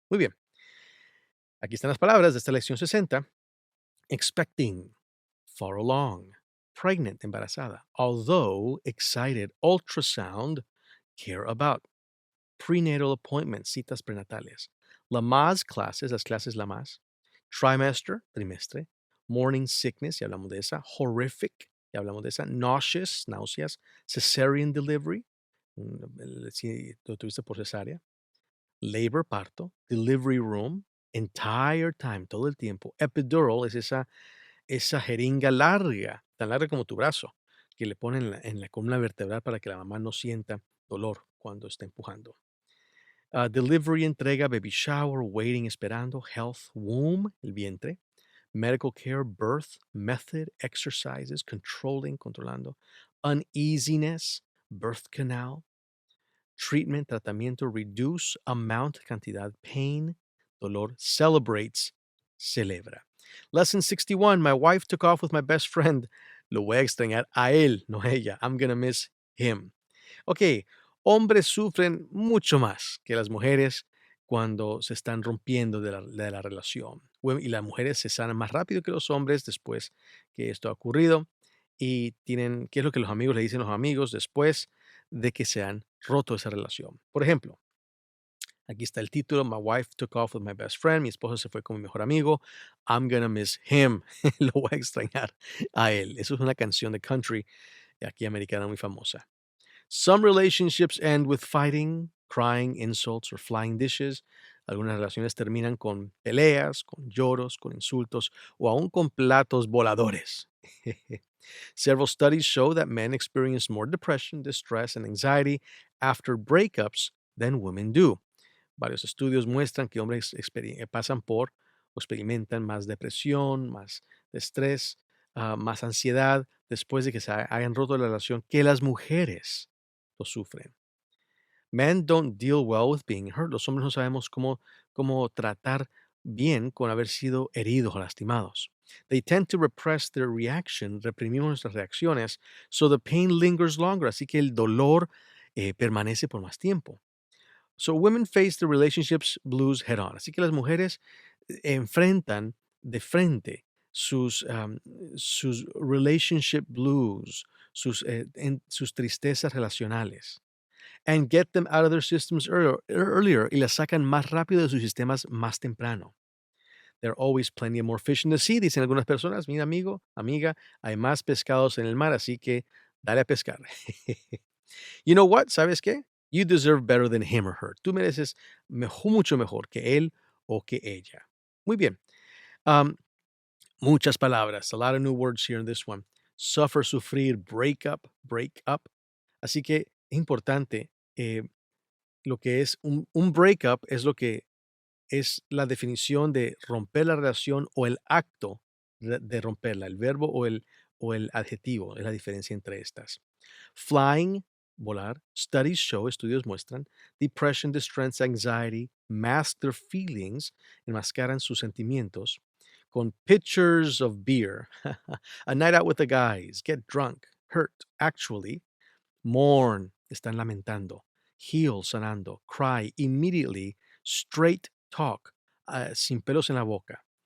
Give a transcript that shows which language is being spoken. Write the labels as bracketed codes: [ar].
[es] Muy bien, aquí están las palabras de esta lección 60. Expecting, far along, [en] pregnant, embarazada. Although excited, ultrasound, care about. [es] Prenatal appointments, citas prenatales. Lamaze clases, las clases Lamaze. Trimester, trimestre. Morning sickness, ya hablamos de esa. Horrific, ya hablamos de esa. Nauseous, náuseas. Cesarean delivery, si lo tuviste por cesárea. Labor, parto. [en] Delivery room, entire time, todo el tiempo. [es] Epidural es esa jeringa larga, tan larga como tu brazo, que le ponen en la columna vertebral para que la mamá no sienta dolor cuando está empujando. [en] Delivery, entrega, baby shower, waiting, esperando, health, womb, el vientre, medical care, birth, method, exercises, controlling, controlando, uneasiness, birth canal, treatment, tratamiento, reduce, amount, cantidad, pain, dolor, celebrates, celebra. Lesson 61, my wife took off with my best friend. [es] Lo voy a extrañar a él, no a ella. [en] I'm gonna miss him. [es] Ok, hombres sufren mucho más que las mujeres cuando se están rompiendo de la relación. Y las mujeres se sanan más rápido que los hombres después que esto ha ocurrido. Y tienen, ¿qué es lo que los amigos le dicen a los amigos después de que se han roto esa relación? Por ejemplo, aquí está el título, [en] My wife took off with my best friend. [es] Mi esposo se fue con mi mejor amigo. [en] I'm gonna miss him. [es] Lo voy a extrañar a él. Eso es una canción de country aquí americana muy famosa. [en] Some relationships end with fighting, crying, insults, or flying dishes. [es] Algunas relaciones terminan con peleas, con lloros, con insultos o aún con platos voladores. [en] Several studies show that men experience more depression, distress, and anxiety after breakups than women do. [es] Varios estudios muestran que hombres pasan por o experimentan más depresión, más estrés, más ansiedad después de que se hayan roto la relación que las mujeres lo sufren. [en] Men don't deal well with being hurt. [es] Los hombres no sabemos cómo tratar bien con haber sido heridos o lastimados. [en] They tend to repress their reaction. [es] Reprimimos nuestras reacciones, [en] so the pain lingers longer. [es] Así que el dolor permanece por más tiempo. [en] So women face the relationships blues head on. [es] Así que las mujeres enfrentan de frente sus relationship blues, sus tristezas relacionales. [en] And get them out of their systems earlier, [es] y las sacan más rápido de sus sistemas más temprano. [en] There are always plenty of more fish in the sea, [es] dicen algunas personas. Mira, amigo, amiga, hay más pescados en el mar, así que dale a pescar. [en] You know what? [es] ¿Sabes qué? [en] You deserve better than him or her. [es] Tú mereces mucho mejor que él o que ella. Muy bien. Um, muchas palabras. [en] A lot of new words here in this one. Suffer, sufrir, break up, break up. [es] Así que es importante. Lo que es un breakup es lo que es la definición de romper la relación o el acto de romperla, el verbo o el adjetivo, es la diferencia entre estas. [en] Flying, volar. Studies show, estudios muestran, depression, distress, anxiety, mask their feelings, [es] enmascaran sus sentimientos con [en] pictures of beer, a night out with the guys, get drunk, hurt, actually, mourn, están lamentando, heal, sanando, cry, immediately, straight talk, [es] sin pelos en la boca,